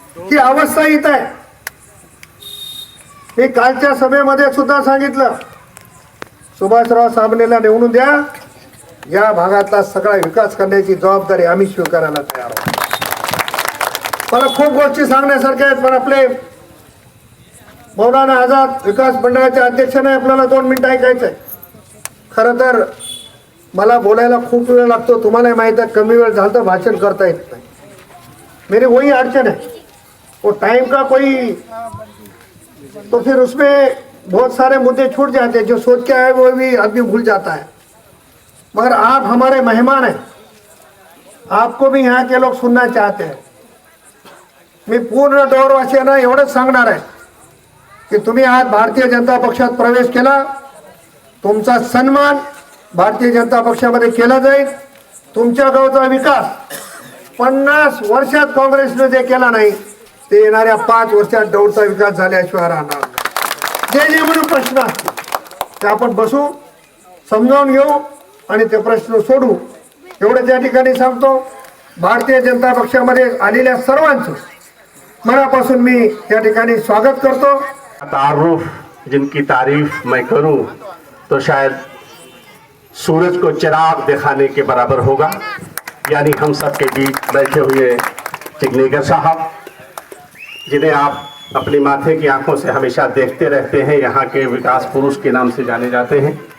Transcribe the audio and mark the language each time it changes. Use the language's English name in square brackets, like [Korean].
[Marathi] ही अवस्था इथं आहे। मी कालच्या सभेमध्ये सुद्धा सांगितलं, सुभाषराव साबणेला निवडून द्या, या भागातला सगळा विकास करण्याची जबाबदारी आम्ही स्वीकारायला तयार आहोत। मला खूप गोष्टी सांगण्यासारख्या आहेत, पण आपले मौलाना आझाद विकास मंडळाचे अध्यक्ष नाही, आपल्याला 2 मिनिटं ऐकायचं आहे। खरं तर मला बोलायला खूप वेळ लागतो, तुम्हाला माहित आहे, कमी वेळ झाला तर भाषण करता येत नाही। [Hindi] मेरी वही अड़चन है, वो टाइम का कोई तो फिर उसमें बहुत सारे मुद्दे छूट जाते हैं, जो सोच के आए वो भी आदमी भूल जाता है। मगर आप हमारे मेहमान हैं, आपको भी यहाँ के लोग सुनना चाहते हैं। [Marathi] मी पूर्ण डौरवासियांना एवढंच सांगणार आहे की तुम्ही आज भारतीय जनता पक्षात प्रवेश केला, तुमचा सन्मान भारतीय जनता पक्षामध्ये केला जाईल। तुमच्या गावचा विकास 50 वर्षात काँग्रेसने जे केला नाही ते येणाऱ्या 5 वर्षात डौरचा विकास झाल्याशिवाय राहणार नाही। जे म्हणून प्रश्न असतील ते आपण बसू, समजावून घेऊ आणि ते प्रश्न सोडू, एवढं त्या ठिकाणी सांगतो। भारतीय जनता पक्षामध्ये आलेल्या सर्वांचं मनापासून मी या ठिकाणी स्वागत करतो। [Hindi] तारुफ जिनकी तारीफ मैं करूं तो शायद सूरज को चिराग दिखाने के बराबर होगा, यानी हम सबके बीच बैठे हुए चिखलीकर साहब, जिन्हें आप अपनी माथे की आंखों से हमेशा देखते रहते हैं, यहाँ के विकास पुरुष के नाम से जाने जाते हैं।